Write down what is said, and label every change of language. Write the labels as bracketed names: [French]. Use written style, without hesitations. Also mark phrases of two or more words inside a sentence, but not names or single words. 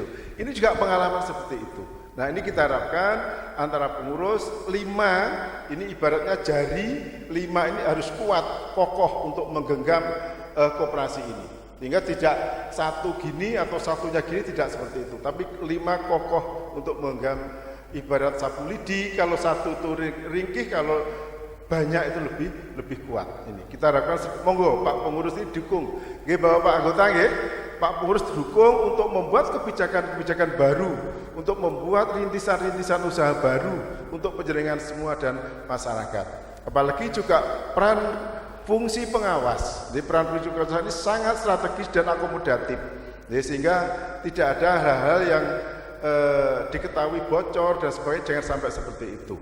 [Indonesian] Ini juga pengalaman seperti itu. Nah, ini kita harapkan antara pengurus 5 ini ibaratnya jari 5 ini harus kuat, kokoh untuk menggenggam koperasi ini. Sehingga tidak satu gini atau satunya gini tidak seperti itu, tapi 5 kokoh untuk menggenggam. Ibarat sapu lidi, kalau satu itu ringkih, kalau banyak itu lebih kuat. Ini kita harapkan monggo Pak pengurus ini dukung. Nggih Bapak anggota nggih, Pak pengurus dukung untuk membuat kebijakan baru, untuk membuat rintisan usaha baru untuk penjaringan semua dan masyarakat. Apalagi juga peran fungsi pengawas. Jadi peran fungsi pengawas ini sangat strategis dan akomodatif. Jadi sehingga tidak ada hal-hal yang diketahui bocor dan sebagainya, jangan sampai seperti itu.